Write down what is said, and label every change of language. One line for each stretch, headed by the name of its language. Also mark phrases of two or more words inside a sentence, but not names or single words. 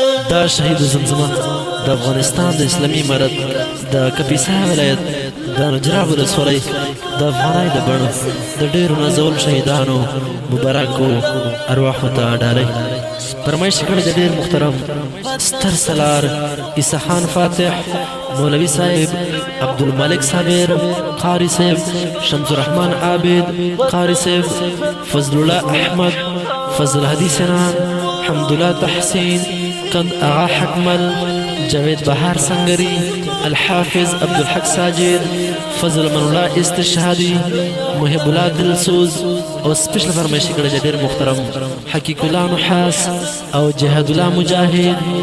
Pashto: دا شهید زمزمه د افغانستان د اسلامي امارت د کاپیسا ولایت د نجراب ولسوالۍ د افغانۍ د بڼ د ډېرو نازول شهیدانو مبارکو ارواحو ته ډالۍ. فرمایش کړی د ډېر محترم ستر سالار عیسی خان فاتح، مولوي صاحب عبدالمالک صابر قاري صاحب، شمس الرحمن عابد قاري صاحب، فضل الله احمد، فضل هدي سنان، حمدالله تحسین، کند آغا حکمل، جاوید بهار سنگری، الحافظ عبدالحق ساجد، فضل من الله استشهادی، محب الله دلسوز او سپیشل فرمایش کړی دی ډېر محترم حقیق الله نحاس او جهاد الله مجاهد.